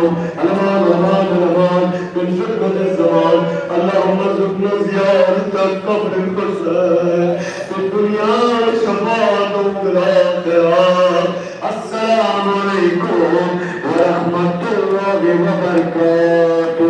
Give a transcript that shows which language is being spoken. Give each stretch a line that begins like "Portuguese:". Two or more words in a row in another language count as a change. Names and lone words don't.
Arabic: الأمان الأمان الأمان بن خدمة زمان اللهم ارزقنا زيارة قبر الحسين في الدنيا شفاعة في الآخرة. السلام عليكم ورحمة الله وبركاته.